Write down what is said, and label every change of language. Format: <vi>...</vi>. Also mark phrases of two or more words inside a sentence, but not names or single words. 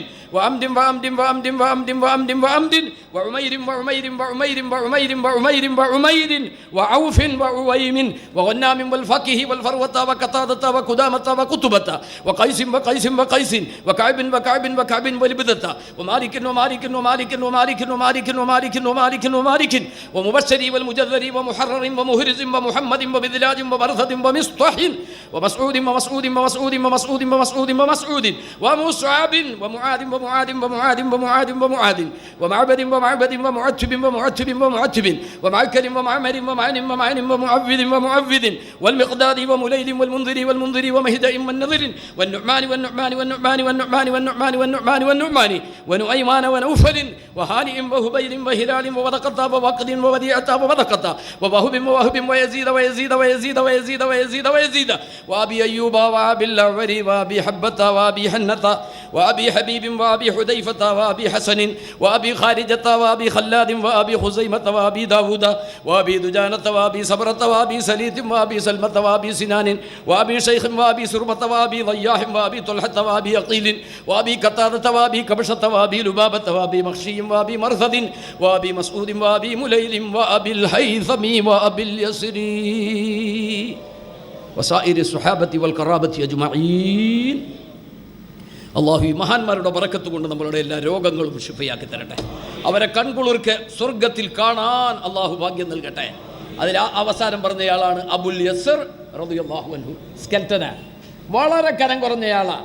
<ar>وعمد وعمد وعمد وعمد وعمد وعمد وعمير وعمير وعمير وعمير وعمير وعمير وعوف وعويم وغنام والفقه والفروة وقتادة وقدامة وقتبة وقيس وقيس وقيس وكعب وكعب وكعب ولبدة ومالك ومالك ومالك ومالك ومالك ومالك ومالك ومالك ومبشر والمجذر ومحرر ومهرز ومحمد وبذلاج وبرثد ومصطح ومسعود ومسعود ومسعود ومسعود ومسعود ومسعود ومصعب ومعاذ ومعاذ ومعاذ ومعاذ ومعاذ ومعبد ومعبد ومعتب ومعتب ومعتب ومعكر ومعمر ومعن ومعن ومعبد ومعبد والمقداد ومليل والمنذر والمنذر ومهدئ والنذر والنعمان والنعمان والنعمان والنعمان والنعمان والنعمان والنعمان ونؤيمان ونوفل وهانئ وهبيل وهلال وودقة ووقد ووديعة وودقة ووهب ووهب ويزيد ويزيد ويزيد ويزيد ويزيد ويزيد وأبي أيوب وأبي الأعور وأبي حبة وأبي حنة وأبي حبيب وأبي حذيفة وأبي حسن وأبي خارجة وأبي خلاد وأبي خزيمة وأبي داود وأبي دجانة وأبي صبرة وأبي سليت وأبي سلمة وأبي سنان وأبي شيخ وأبي سربة وأبي ضياح وأبي طلحة وأبي عقيل وأبي قتادة وأبي كبشة وأبي لبابة وأبي مخشي وأبي مرثد وأبي مسعود وأبي مليل وأبي الهيثم وأبي اليسري وسائر الصحابة والقرابة أجمعين.</ar> <ml>അള്ളാഹു ഈ മഹാന്മാരുടെ ബറക്കത്ത് കൊണ്ട് നമ്മളുടെ എല്ലാ രോഗങ്ങളും ശിഫയാക്കി തരട്ടെ. അവരെ കൺകുളിർക്ക് സ്വർഗത്തിൽ കാണാൻ അള്ളാഹു ഭാഗ്യം നൽകട്ടെ. അതിൽ അവസാനം പറഞ്ഞയാളാണ് അബുൽ യസർ</ml> <ar>رضي الله عنه.</ar> <ml>സ്കെൽറ്റന, വളരെ കനം കുറഞ്ഞയാളാണ്.</ml>